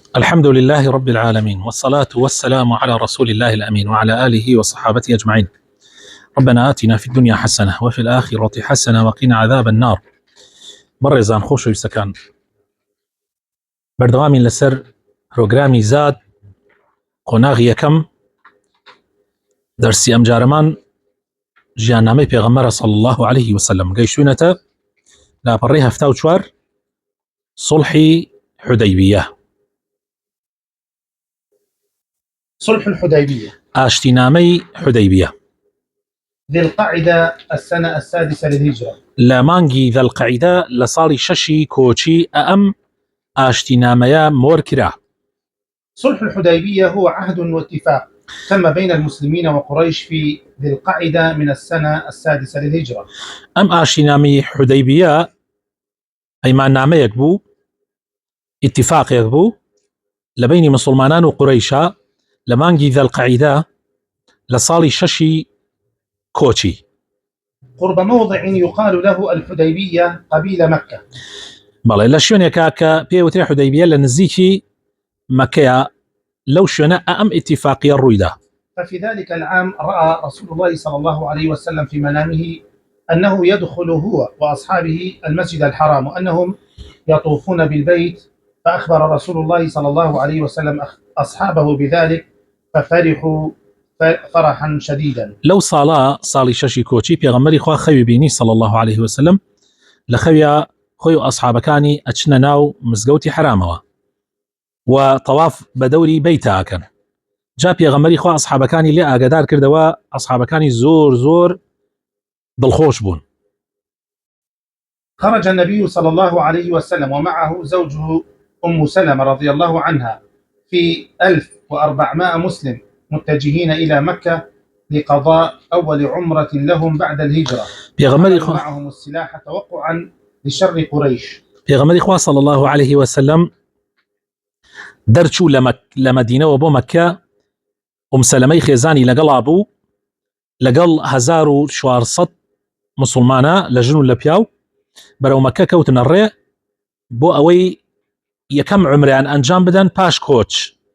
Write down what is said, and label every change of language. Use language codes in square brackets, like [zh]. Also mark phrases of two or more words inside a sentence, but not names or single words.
[ar] الحمد لله رب العالمين، والصلاة والسلام على رسول الله الأمين وعلى آله وصحابته أجمعين. ربنا آتنا في الدنيا حسنة وفي الآخرة حسنة وقنا عذاب النار. [ckb] بەڕێزان خۆشەویستەکان، بەردەوامی لەسەر پرۆگرامی زاد قۆناغی یەکەم دەرسی ئەمجارەمان ژیاننامەی پێغەمبەرە [ar] صلی الله عليه وسلم [ckb] گەیشتوونەتە لاپەڕەی 74 صلحی حودەیبیە. [ar] صلح الحديبية [ckb] ئاشتینامەی حودەیبیە [ar] ذي القعدة السنة السادسة للهجرة. [ckb] لە مانگی ذەلقەعیدە لە ساڵی 6 کۆچی ئەم ئاشتینامەیە مۆر کرا. [ar] صلح الحديبية هو عهد واتفاق تم بين المسلمين وقريش في ذي القعدة من السنة السادسة للهجرة. [ckb] ئەم ئاشتینامەی حودەیبیە پەیماننامەیەک بوو، ئیتیفاقێک بوو لە بینی مسلمانان و قوڕەیشە لە مانگی ذەلقەعیدە لە ساڵی 6 کۆچی. [ar] قرب موضع يقال له الحديبية قبيل مكة. [ckb] بەڵێ لە شوێنێکا کە پێوترێ حودەیبیە لە نزیکی مەکەیە، لەو شوێنە ئەم ئیتیفاقیە ڕوویدا. [ar] ففي ذلك العام رأى رسول الله صلى الله عليه وسلم في منامه أنه يدخل هو وأصحابه المسجد الحرام وأنهم يطوفون بالبيت، فأخبر رسول الله صلى الله عليه وسلم أصحابه بذلك ففرحوا فرحا شديدا. [ckb] لەو ساڵی 6 کۆچی پێغەمبەری خوا خەوی بینی [ar] صلی الله عليه وسلم [ckb] لە خەویا خۆی و ئەصحابەکانی ئەچنە ناو مزگەوتی حرامەوە و تەواف بە دەوری بەیتە ئەکەن. جا پێغەمبەری خوا ئەصحابەکانی لێ ئاگادار کردەوە، ئەصحابەکانی زۆر دڵخۆش بوون. [ar] خرج النبي صلى الله عليه وسلم ومعه زوجه أم سلمة رضي الله عنها في 1400 مسلم متجهين إلى مكة لقضاء أول عمرة لهم بعد الهجرة. معهم السلاح توقعا لشر قريش. [ckb] پێغەمبەری خوا [ar] صلی الله عليه وسلم [ckb] دەرچوو لە مەدینەوە بۆ مەکە، ئوم سەلەمەی خێزانی لەگەڵا بوو، لەگەڵ 1400 مسلمانە لە ژن و لە پیاو بەرەو مەکە کەوتنە ڕێ بۆ ئەوەی یەکەم عمرەیان ئەنجام بدەن پاش کۆچ،